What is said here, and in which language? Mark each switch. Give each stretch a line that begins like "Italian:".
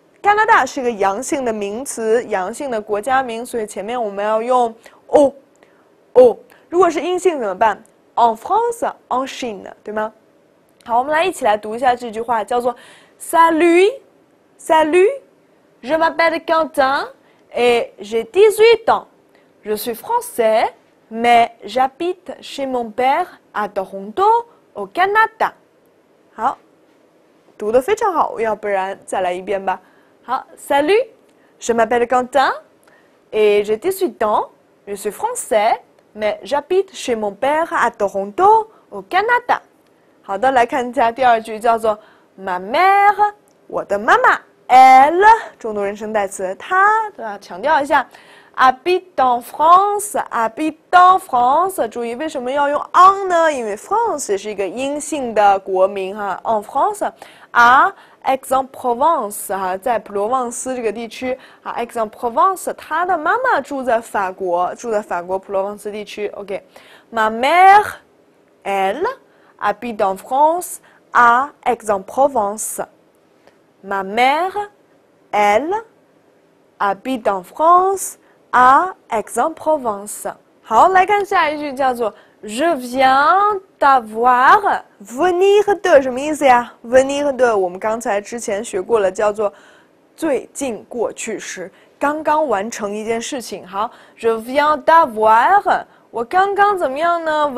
Chinese: 加拿大是个阳性的名词，阳性的国家名，所以前面我们要用 o。如果是阴性怎么办 ？
French: En France, en Chine，
Chinese: 对吗？好，我们来一起来读一下这句话，叫做
French: Salut, je m'appelle Quentin et j'ai 18 ans. Je suis français, mais j'habite chez mon père à Toronto, au Canada.
Chinese: 好，读得非常好，要不然再来一遍吧。
French: 好 ，Salut, je m'appelle Quentin et j'ai 18 ans. Je suis français, mais j'habite chez mon père à Toronto, au Canada.
Chinese: 好的，来看一下第二句，叫做
French: Ma mère，
Chinese: 我的妈妈 ，elle， 重读人称代词，她，对吧？强调一下
French: ，habite en France， habite en France。
Chinese: 注意为什么要用 en 呢？因为 France 是一个阴性的国名哈 ，
French: en France
Chinese: 啊。 Aix-en-Provence 哈，在普罗旺斯这个地区啊 ，Aix-en-Provence， 他的妈妈住在法国普罗旺斯地区。
French: OK，Ma mère elle habite en France à Aix-en-Provence. Ma mère elle habite en France à Aix-en-Provence.
Chinese: 好，来看下一句，叫做
French: Je viens d'avoir venir de
Chinese: 什么意思呀 ？venir de 我们刚才之前学过了，叫做最近过去时，刚刚完成一件事情。好 ，
French: Je viens d'avoir
Chinese: 我刚刚怎么样呢？